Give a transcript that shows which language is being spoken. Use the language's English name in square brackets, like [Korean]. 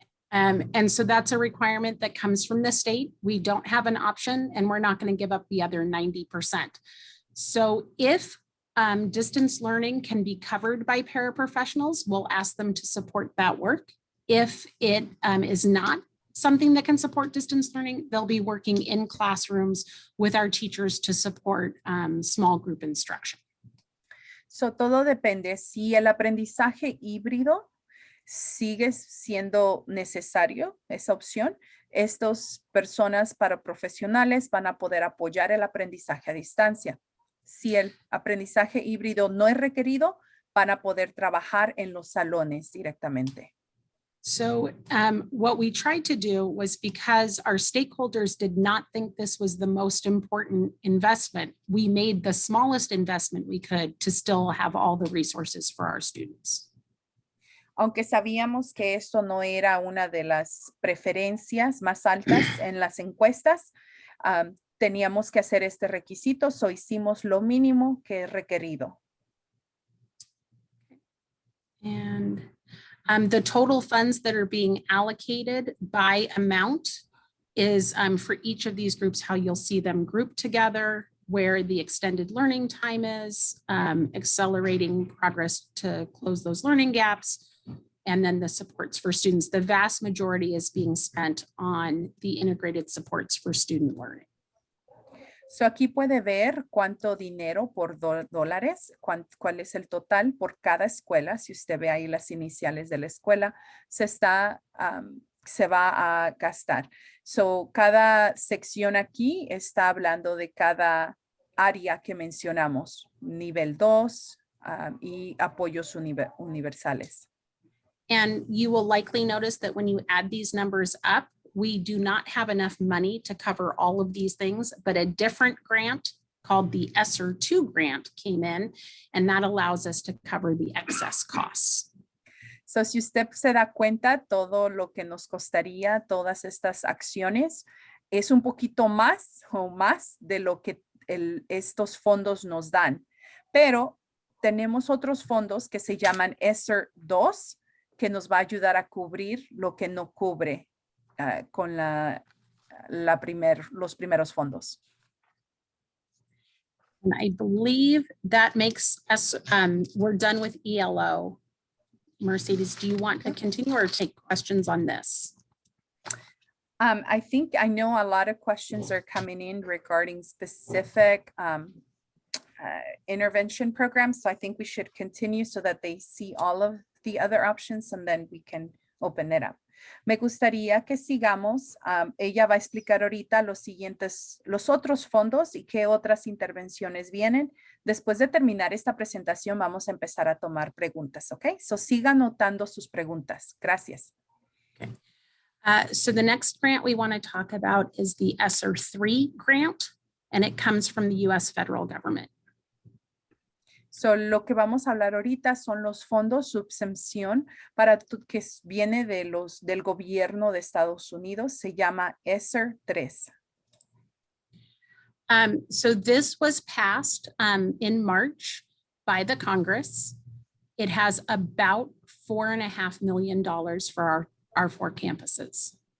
[English] And so that's a requirement that comes from the state. We don't have an option and we're not going to give up the other 90%. So if distance learning can be covered by paraprofessionals, we'll ask them to support that work. If it is not something that can support distance learning, they'll be working in classrooms with our teachers to support small group instruction. [Spanish] So todo depende si el aprendizaje híbrido sigue siendo necesario, esa opción. Estas personas paraprofesionales van a poder apoyar el aprendizaje a distancia. Si el aprendizaje híbrido no es requerido, van a poder trabajar en los salones directamente. [English] So what we tried to do was, because our stakeholders did not think this was the most important investment, we made the smallest investment we could to still have all the resources for our students. [Spanish] Aunque sabíamos que esto no era una de las preferencias más altas en las encuestas, teníamos que hacer este requisito, so hicimos lo mínimo que es requerido. [English] And the total funds that are being allocated by amount is for each of these groups, how you'll see them grouped together, where the extended learning time is, accelerating progress to close those learning gaps, and then the supports for students. The vast majority is being spent on the integrated supports for student learning. [Spanish] So aquí puede ver cuánto dinero por dólares, cuál es el total por cada escuela. Si usted ve ahí las iniciales de la escuela, se va a gastar. So cada sección aquí está hablando de cada área que mencionamos, nivel 2 y apoyos universales. [English] And you will likely notice that when you add these numbers up, we do not have enough money to cover all of these things, but a different grant called the Sr3 Grant came in, and that allows us to cover the excess costs. [Spanish] So, si usted se da cuenta, todo lo que nos costaría todas estas acciones es un poquito más de lo que estos fondos nos dan. Pero tenemos otros fondos que se llaman Sr2, que nos va a ayudar a cubrir lo que no cubre con los primeros fondos. [English] And I believe that makes us, we're done with ELO. Mercedes, do you want to continue or take questions on this? I think I know a lot of questions are coming in regarding specific intervention programs. So I think we should continue so that they see all of the other options and then we can open it up. [Spanish] Me gustaría que sigamos. Ella va a explicar ahorita los otros fondos y qué otras intervenciones vienen. Después de terminar esta presentación, vamos a empezar a tomar preguntas, ¿ok? So siga anotando sus preguntas. Gracias. [English] Okay. So the next grant we want to talk about is the Sr3 Grant, and it comes from the U.S. federal government. [Spanish] So, lo que vamos a hablar ahorita son los fondos subvención que viene del gobierno de Estados Unidos. Se llama Sr3. [English] So this was passed in March by the Congress. It has about $4.5 million for our 4 campuses.